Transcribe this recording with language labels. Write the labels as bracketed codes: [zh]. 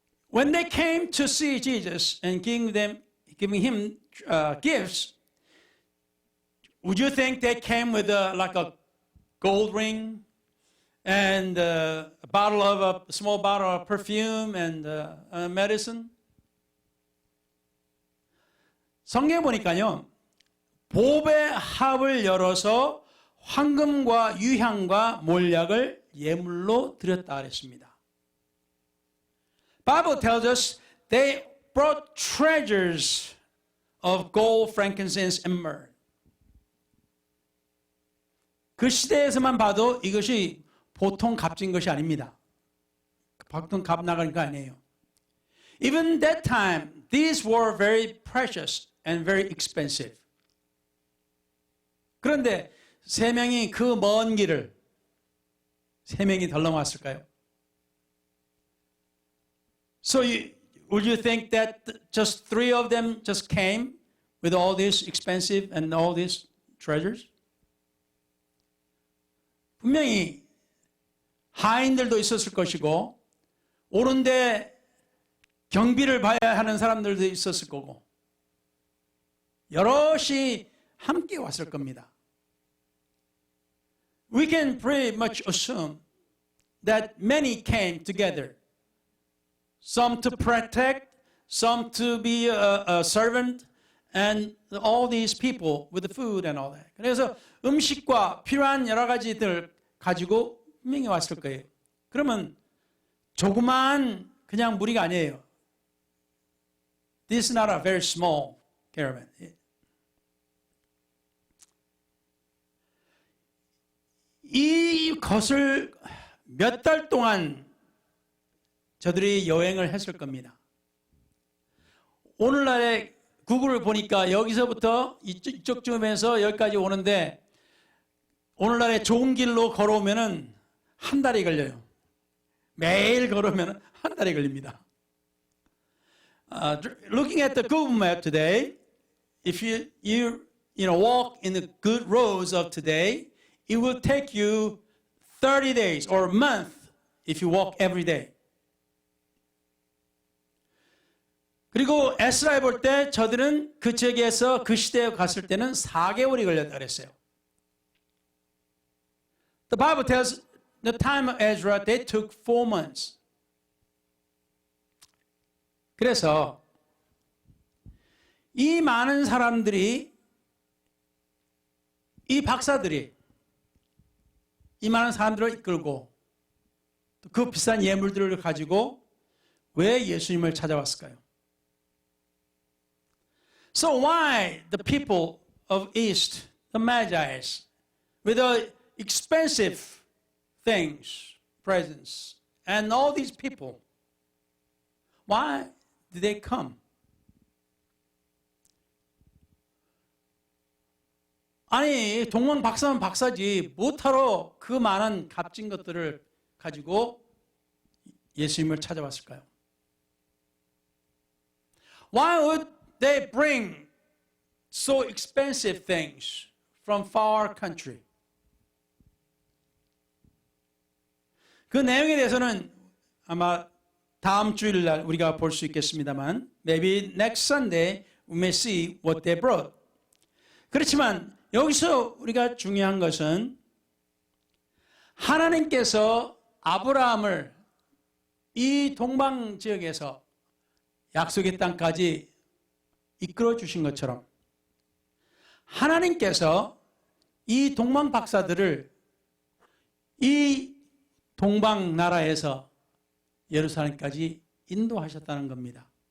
[en] When they came to see Jesus and giving him gifts, would you think they came with like a gold ring and a small bottle of perfume and medicine? [ko] 성경에 보니까요, 보배 합을 열어서 황금과 유향과 몰약을 예물로 드렸다 그랬습니다. [en] Bible tells us they brought treasures of gold, frankincense, and myrrh. [ko] 그 시대에서만 봐도 이것이 보통 값진 것이 아닙니다. 보통 값 나가는 거 아니에요. [en] Even that time, these were very precious and very expensive. [ko] 그런데 3명이 그 먼 길을 3명이 덜렁왔을까요? [en] So would you think that just 3 of them just came with all these expensive and all these treasures? [ko] 분명히 하인들도 있었을 것이고 오는데 경비를 봐야 하는 사람들도 있었을 거고 여럿이 함께 왔을 겁니다. [en] We can pretty much assume that many came together. Some to protect, some to be a servant, and all these people with the food and all that. [ko] 그래서 음식과 필요한 여러 가지들 가지고 분명히 왔을 거예요. 그러면 조그만 그냥 무리가 아니에요. [en] This is not a very small caravan. [ko] 이것을 몇 달 동안 저들이 여행을 했을 겁니다. 오늘날의 구글을 보니까 여기서부터 이쪽쯤에서 여기까지 오는데 오늘날의 좋은 길로 걸어오면은 한 달이 걸려요. 매일 걸으면 한 달이 걸립니다. [en] Looking at the Google map today, if you walk in the good roads of today, it will take you 30 days or a month if you walk every day. [ko] 그리고 에스라에 볼 때 저들은 그 지역에서 그 시대에 갔을 때는 4개월이 걸렸다 그랬어요. [en] The Bible tells the time of Ezra, they took 4 months. [ko] 그래서 이 많은 사람들이, 이 박사들이 이 많은 사람들을 이끌고 그 비싼 예물들을 가지고 왜 예수님을 찾아왔을까요? [en] So why the people of East, the Magi's, with the expensive things, presents, and all these people, why did they come? [ko] 아니, 동문 박사는 박사지 못하러 그 많은 값진 것들을 가지고 예수님을 찾아왔을까요? [en] Why would they bring so expensive things from far country? [ko] 그 내용에 대해서는 아마 다음 주일날 우리가 볼 수 있겠습니다만, [en] maybe next Sunday we may see what they brought. [ko] 그렇지만 여기서 우리가 중요한 것은 하나님께서 아브라함을 이 동방 지역에서 약속의 땅까지 이끌어 주신 것처럼 하나님께서 이 동방 박사들을 이 동방 나라에서 예루살렘까지 인도하셨다는 겁니다.